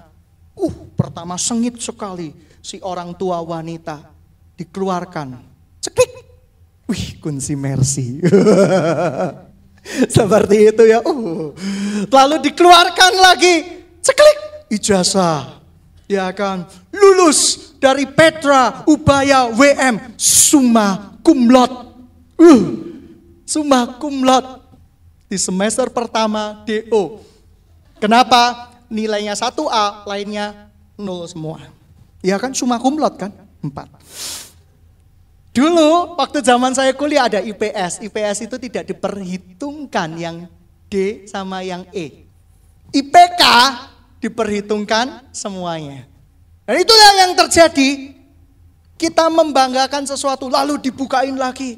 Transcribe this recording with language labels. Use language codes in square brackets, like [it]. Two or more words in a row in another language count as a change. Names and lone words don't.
[id] Pertama sengit sekali si orang tua wanita. Dikeluarkan. Cekik. Wih, kunci Mercy. Seperti itu ya. Lalu dikeluarkan lagi. Ceklik. Ijazah. Ya kan. Lulus dari Petra Ubaya WM. [la] Summa cum laude. Summa cum laude. [id] Di semester pertama DO. Kenapa? Nilainya 1A, lainnya 0 semua. Ya kan, [la] summa cum laude kan? 4. [id] Dulu waktu zaman saya kuliah ada IPS. IPS itu tidak diperhitungkan yang D sama yang E. IPK diperhitungkan semuanya. Dan itulah yang terjadi. Kita membanggakan sesuatu lalu dibukain lagi.